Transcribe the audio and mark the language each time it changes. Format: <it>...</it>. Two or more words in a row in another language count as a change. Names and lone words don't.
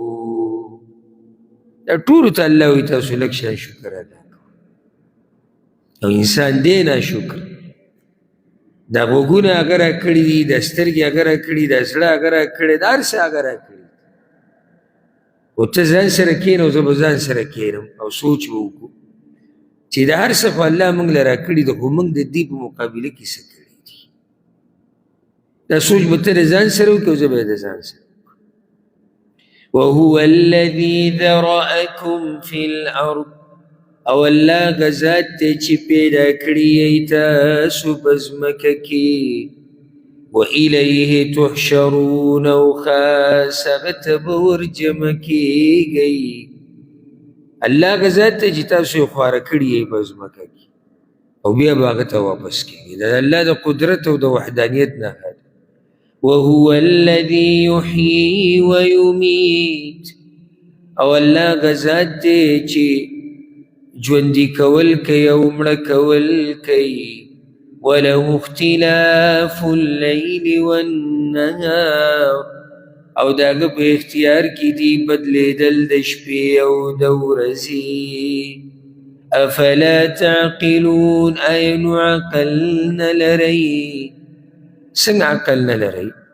<ps>دا ټولو ته الله وایي تاسو لږ شان شکر ادا کوئ او انسان دی ناشکر دا غوږونه هغه راکړي دي دا سترګې هغه راکړي دا زړه هغه راکړی دا هر څه هغه راکړي خو ته ځان سره کښېنه او زه به ځان سره کښېنم او سوچ به وکړو چې دا هر څه خو الله موږ له راکړي دي خو موږ د دې په مقابله کې څه کړي دي دا سوچ به ته د ځان سره وکړې او زه به د ځان سره</ps> <ar>وهو الذي ذرأكم في الأرض</ar> <ps>او الله غزات ته چې پیدا کړي یې تاسو په ځمکه کې</ps> <ar>وإلیه تحشرون</ar> <ps>او خاص هغه ته به ورجمع کېږئ الله غزات ته چې تاسو یې خواره کړي یې په ځمکه کې او بیا به هغه ته واپس کېږي د الله د قدرت او د وحدانیت نښه ده</ps> <ar>وهو الذي يحيي ويميت</ar> <ps>او الله غزات ته چې ژوندي کول کوي او مړه کول کوي</ps> <ar>وله اختلاف الليل والنهار</ar> <ps>او د هغه په اختیار کې دي بدلېدل د شپې او د ورځې</ps> <ar>افلا تعقلون</ar> <ps>ایا نو عقل نه لرئ څنګه عقل نه لرئ</ps>